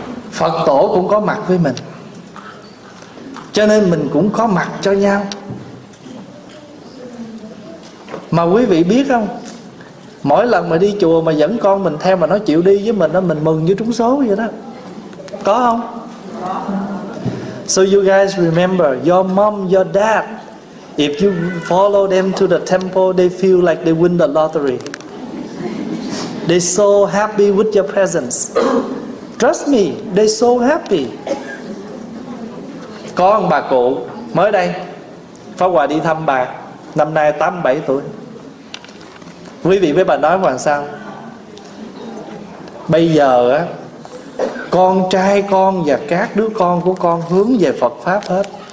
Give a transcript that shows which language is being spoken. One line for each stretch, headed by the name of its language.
Vietnamese: Phật tổ cũng có mặt với mình, cho nên mình cũng có mặt cho nhau. Mà quý vị biết không, mỗi lần mà đi chùa mà dẫn con mình theo mà nó chịu đi với mình đó, mình mừng như trúng số vậy đó. Có không?
English: So you guys remember, your mom, your dad, if you follow them to the temple, they feel like they win the lottery. They so happy with your presence. Trust me, they so happy.
Vietnamese: Có một bà cụ mới đây, Pháp Hòa đi thăm bà, năm nay 87 tuổi. Quý vị với bà nói làm sao? Bây giờ á, con trai con và các đứa con của con hướng về Phật Pháp hết.